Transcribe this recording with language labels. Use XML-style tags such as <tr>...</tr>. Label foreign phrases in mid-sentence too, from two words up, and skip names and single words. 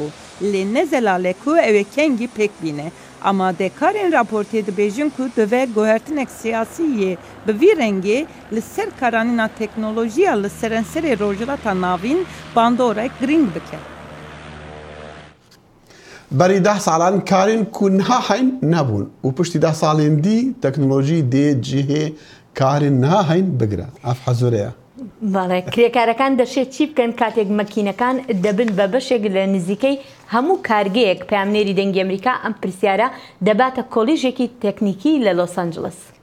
<ku>Lê ne zelale ku ew ê kengî pêk bîne. Amadekarên raportê dibêjin ku divê guhertinek siyasî yê bi vî rengê li ser karanîna teknolojiya li serenserê rojhilata navîn bandorek giring bike. بەری 10 ساڵان کارین کوونها هەین نەبوون و پشتی 10 ساڵین دی تەکنۆلۆژی دێ جێهێ کارین نها هەین بگرە ئەف حەزورەیە</ku> <ckb>بەڵێ کرێکارەکان دەشێت چی بکەن کاتێک مەکینەکان دەبن بە بەشێک لە نزیکەی هەموو کارگەیەک پامنێری دەنگی ئەمریکا ئەم پرسیارە دەباتە کۆلیژێکی تەکنیکی لە لۆس ئەنجلس.</ckb>